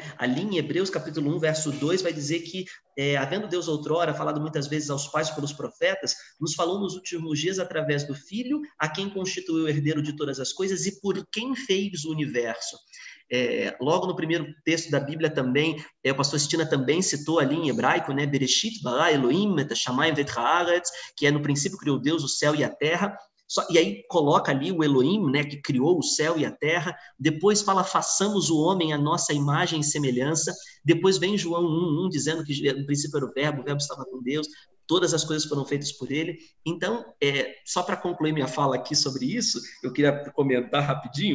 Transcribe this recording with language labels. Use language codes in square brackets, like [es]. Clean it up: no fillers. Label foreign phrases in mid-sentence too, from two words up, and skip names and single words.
[pt] Ali em Hebreus, capítulo 1, verso 2, vai dizer que, havendo Deus outrora falado muitas vezes aos pais pelos profetas, nos falou nos últimos dias através do Filho, a quem constituiu o herdeiro de todas as coisas e por quem fez o universo. Logo no primeiro texto da Bíblia também, o pastor Stina também citou ali em hebraico, né, [he] בראשית ברא אלהים את השמים ואת הארץ, [pt] que no princípio criou Deus o céu e a terra. E aí coloca ali o Elohim, né, que criou o céu e a terra. Depois fala, façamos o homem à nossa imagem e semelhança. Depois vem João 1:1, dizendo que no princípio era o verbo estava com Deus. todas as coisas foram feitas por ele. Então, só para concluir minha fala aqui sobre isso, eu queria comentar rapidinho.